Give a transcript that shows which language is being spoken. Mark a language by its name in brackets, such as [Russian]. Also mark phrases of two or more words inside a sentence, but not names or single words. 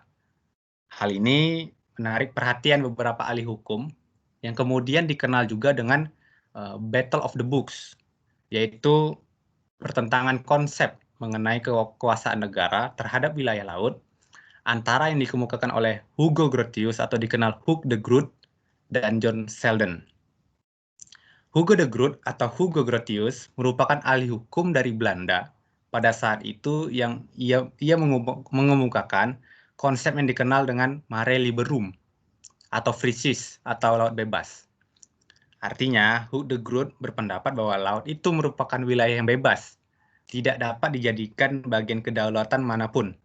[Indonesian] Hal ini menarik perhatian beberapa ahli hukum yang kemudian dikenal juga dengan Battle of the Books, yaitu pertentangan konsep mengenai kekuasaan negara terhadap wilayah laut antara yang dikemukakan oleh Hugo Grotius atau dikenal Hugh de Groot dan John Selden. Hugo de Groot atau Hugo Grotius merupakan ahli hukum dari Belanda pada saat itu yang ia mengemukakan konsep yang dikenal dengan mare liberum atau [English] free seas [Indonesian] atau laut bebas. Artinya, Hugh de Groot berpendapat bahwa laut itu merupakan wilayah yang bebas, tidak dapat dijadikan bagian kedaulatan manapun.